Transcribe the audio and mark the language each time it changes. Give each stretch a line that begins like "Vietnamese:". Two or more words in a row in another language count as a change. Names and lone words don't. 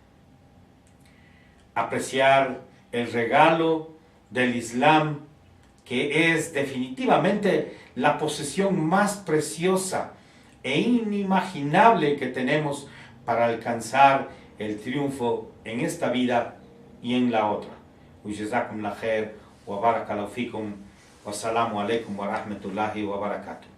Spanish: Apreciar el regalo del Islam, que es definitivamente la posesión más preciosa e inimaginable que tenemos para alcanzar el triunfo en esta vida y en la otra.
Arabic: جزاكم الله خير وبارك الله فيكم والسلام عليكم ورحمة الله وبركاته.